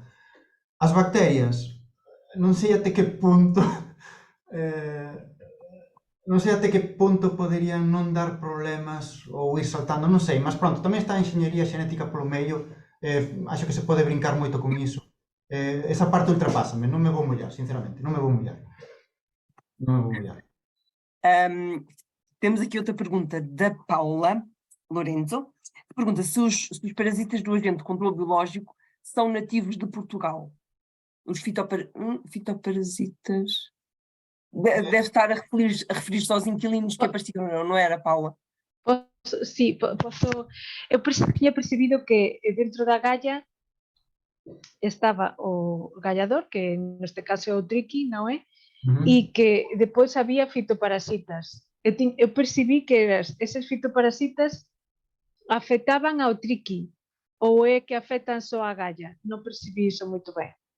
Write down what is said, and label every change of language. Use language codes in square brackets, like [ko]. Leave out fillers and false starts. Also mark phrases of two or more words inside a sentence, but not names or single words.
[gl] As bacterias, non sei até que punto poderían non dar problemas ou ir saltando, non sei, mas pronto, tamén está a enxeñería xenética polo medio, acho que se pode brincar moito con iso. Esa parte ultrapásame, non me vou mollar, sinceramente, non me vou mollar. [pt] Temos aqui outra pergunta da Paula Lourenço, que pergunta se os parasitas do agente de controle biológico são nativos de Portugal. Os fitoparasitas... Deve estar a referir-se aos inquilinos que apareceram, não era, Paula? [gl] Sí, posso... Eu tinha percebido que dentro da galla estaba o gallador, que neste caso é o triqui, non é? E que depois había fitoparasitas. Eu percebi que eses fitoparasitas afectaban ao triqui, ou é que afetan só a galla? Non percebi iso moito ben.